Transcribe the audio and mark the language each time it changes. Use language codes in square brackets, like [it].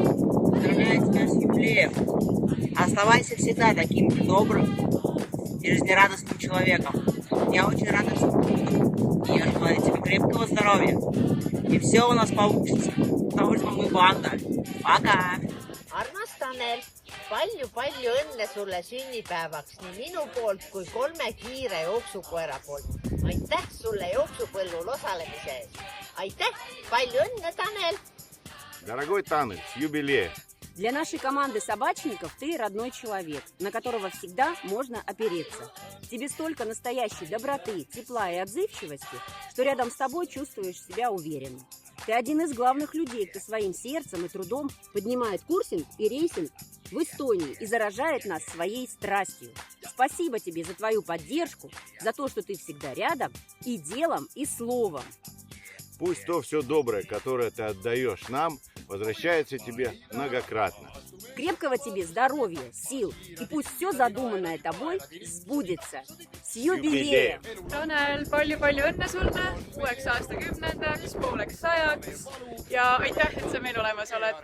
[ru] Поздравляю тебя с юбилеем. Оставайся всегда таким добрым и жизнерадостным человеком. Я очень рада, что и я желаю тебе крепкого здоровья. И все у нас получится. Потому что мы банда. Пока! [et] Armas Tanel, palju õnne sulle sünnipäevaks nii minu poolt kui 3 kiire jooksukoera poolt. Aitäh sulle jooksupõllul osalemise eest. Aitäh, palju õnne, Tanel! [ru] Дорогой Таня, с юбилеем! Для нашей команды собачников ты родной человек, на которого всегда можно опереться. Тебе столько настоящей доброты, тепла и отзывчивости, что рядом с тобой чувствуешь себя уверенно. Ты один из главных людей, кто своим сердцем и трудом поднимает курсинг и рейсинг в Эстонии и заражает нас своей страстью. Спасибо тебе за твою поддержку, за то, что ты всегда рядом и делом, и словом. Пусть то все доброе, которое ты отдаешь нам, возвращается тебе многократно. Крепкого тебе здоровья, сил, и пусть все задуманное тобой сбудется. С юбилеем! [et] Tanel, palju õnne sulle 6 aastakümnendaks, pooleks sajaks ja aitäh, et sa meil olemas oled.